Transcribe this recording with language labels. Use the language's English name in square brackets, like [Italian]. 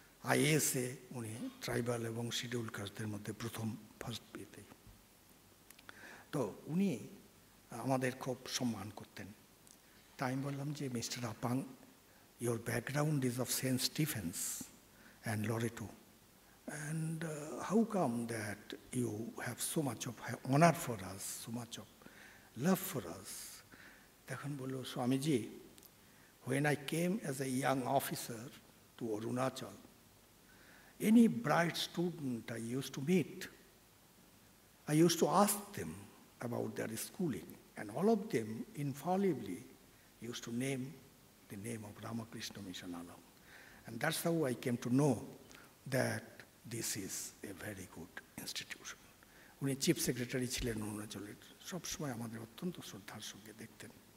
[Bangla] আইএএসে উনি ট্রাইবাল এবং শিডিউল কাস্টদের মধ্যে প্রথম, ফার্স্ট বিয়েতে। তো উনি আমাদের খুব সম্মান করতেন। তাই আমি বললাম যে mister আপাং, [English] your background is of St. Stephen's and Loreto, and how come that you have so much of honor for us, so much of love for us? [Bangla] তখন বলল, [English] Swamiji, when I came as a young officer to Arunachal, any bright student I used to meet, I used to ask them about their schooling, and all of them infallibly used to name the name of Ramakrishna Mission Along. And that's how I came to know that this is a very good institution. [Bangla] উনি chief secretary ছিলেন অরুণাচলের, সবসময় আমাদের অত্যন্ত শ্রদ্ধার সঙ্গে দেখতেন।